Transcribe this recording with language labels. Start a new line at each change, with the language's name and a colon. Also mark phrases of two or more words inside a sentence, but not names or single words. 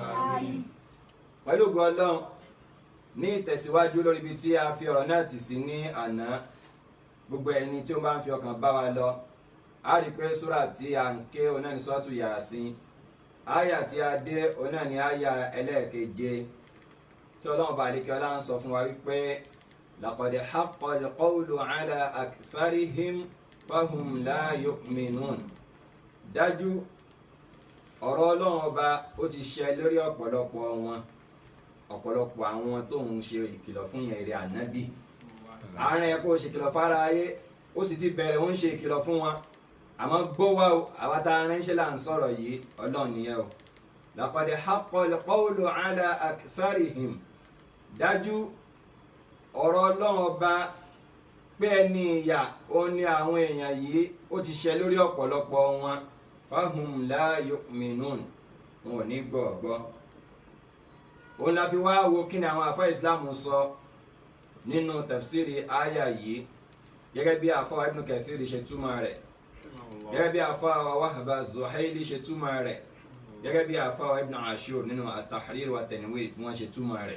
Yoruba: Pẹ̀lú ògo Ọlọ́run, ní ìtẹ̀síwájú lórí ibi tí a fi ọ̀rọ̀ náà tì sí ní àná, gbogbo ẹni tí ó bá ń fi ọkàn bá wa lọ, a rí pé súrà tí a ń ké ọ̀nà ní Suratu Yasin, àyà tí a dé ọ̀nà ní àyà ẹlẹ́ẹ̀keje, tí Ọlọ́run bá lékè ọlá ń sọ fún wa wípé
Arabic: لقد حق القول على أكثرهم فهم لا يؤمنون.
Yoruba: Dájú ọ̀rọ̀ Ọlọ́run ọba ó ti ṣẹ lórí ọ̀pọ̀lọpọ̀ wọn, ọ̀pọ̀lọpọ̀ àwọn tó ń ṣe ìkìlọ̀ fún yẹn rẹ̀ ànábì. Àárín ẹ̀ kó ṣe ìkìlọ̀ fára ayé, ó sì ti bẹ̀rẹ̀ ó ń ṣe ìkìlọ̀ fún wọn. Àmọ́ gbọ́ wá o, àwa tá a ránṣẹ́ là ń sọ̀rọ̀ yìí, Ọlọ́run nìyẹn o.
Arabic: لقد حق القول على أكثرهم.
Yoruba: Dájú ọ̀rọ̀ Ọlọ́run ọba pé ẹni ìyà ó ní àwọn èèyàn yìí ó ti ṣẹ lórí ọ̀pọ̀lọpọ̀ wọn.
Arabic: فهم لا يؤمنون,
Yoruba: wọn ò ní gbọ́. Òun la fi wá wo kí ni àwọn àfáà ìsìláàmù sọ nínú tafsiri àyà yìí, gẹ́gẹ́ bí àfáà Ibn Kathir ṣe túmọ̀ rẹ̀, gẹ́gẹ́ bí àfáà Wahba Zuhaili ṣe túmọ̀ rẹ̀, gẹ́gẹ́ bí àfáà Ibn Ashur nínú at-Tahrir wa Tanwir bí wọ́n ṣe túmọ̀ rẹ̀.